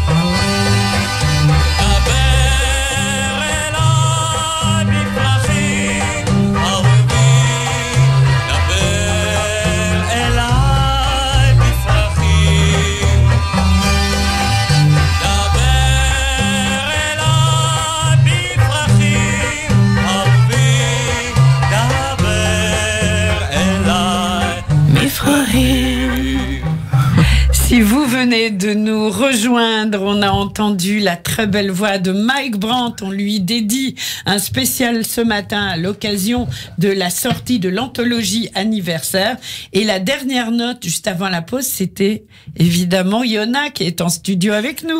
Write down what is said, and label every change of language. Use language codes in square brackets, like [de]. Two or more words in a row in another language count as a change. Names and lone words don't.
[he] דבר אליי בפרחים אהובים דבר אליי בפרחים דבר אליי בפרחים אהובים דבר אליי [fr] Si vous venez de nous rejoindre, on a entendu la très belle voix de Mike Brandt. On lui dédie un spécial ce matin à l'occasion de la sortie de l'anthologie anniversaire. Et la dernière note, juste avant la pause, c'était évidemment Yona qui est en studio avec nous.